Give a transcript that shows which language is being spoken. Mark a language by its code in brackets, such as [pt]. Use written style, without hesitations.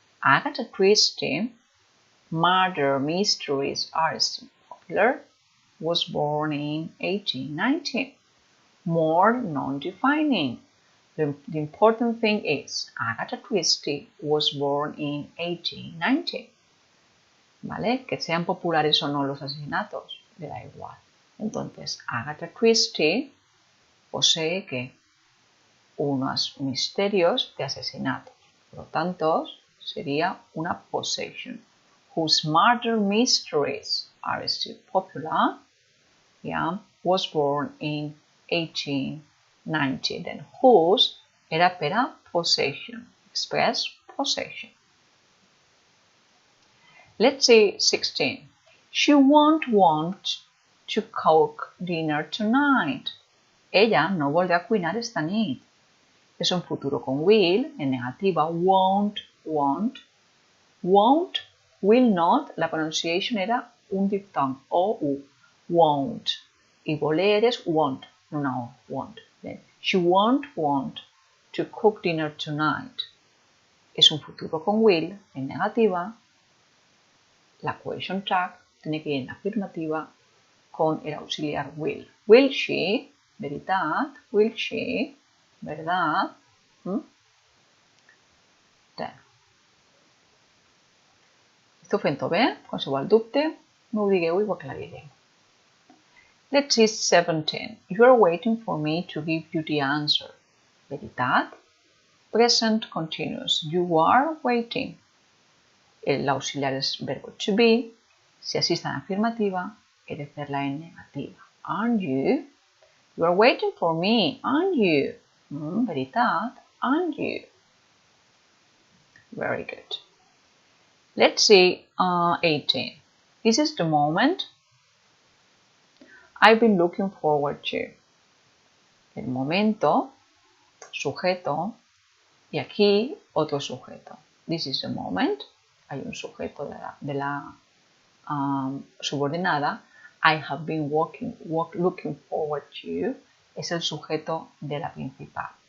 [en] Agatha Christie, murder mysteries are still popular, was born in 1819. More non-defining. The important thing is Agatha Christie was born in 1819. [es] ¿Vale? Que sean populares o no los asesinatos, le da igual. Entonces, Agatha Christie posee que unos misterios de asesinatos. Por lo tanto, sería una possession. [en] Whose murder mysteries are still popular, was born in 1890. Then whose [ca] era per a [en] possession. Express possession. Let's see 16. She won't want to cook dinner tonight. [ca] Ella no voldrà cuinar esta nit. [es] Es un futuro con will, en negativa, won't, won't. Won't, will not, la pronunciation era un diftong, O-U, won't. Y voler es won't, no, won't. [en] Then, she won't want to cook dinner tonight. [es] Es un futuro con will, en negativa. La question tag tiene que ir en afirmativa con el auxiliar will. [en] Will she, veritat, will she, verdad. Then. [ca] Esteu fent-ho bé? Qualsevol dubte, no ho digueu i ho aclarirem. [en] Let's see 17. You are waiting for me to give you the answer. [ca] Veritat. [en] Present continuous. You are waiting. [es] El auxiliar es verbo to be. Si así está en afirmativa, he de hacerla en negativa. [en] Aren't you? You are waiting for me, aren't you? [ca] Veritat, [en] aren't you? Very good. Let's see 18. This is the moment I've been looking forward to. [es] El momento, sujeto, y aquí otro sujeto. [en] This is the moment. [es] Hay un sujeto de la subordinada. [en] I have been looking forward to [es] es el sujeto de la principal.